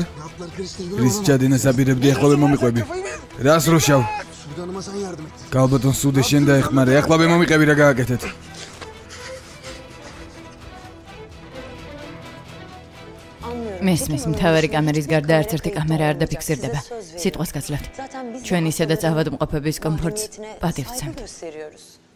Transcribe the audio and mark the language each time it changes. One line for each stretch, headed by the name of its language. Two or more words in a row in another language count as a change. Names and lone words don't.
Georgian: რის ჩადენას აპირებდი ახლა ვერ მომიყვები. რას როშავ?
Turkish: Sudanıma sen yardım et.
Georgian: კალბატონ სუდე შენ დაეხმარე, ახლა ვერ მომიყევი რა გააკეთეთ. მესმის მთავარი კამერის გარდა არც ერთი კამერა არ დაფიქსირდება. სიტყვას გაძლევთ. ჩვენ ისედაც ავადმყოფების კომფორტს პატივს ვცემთ.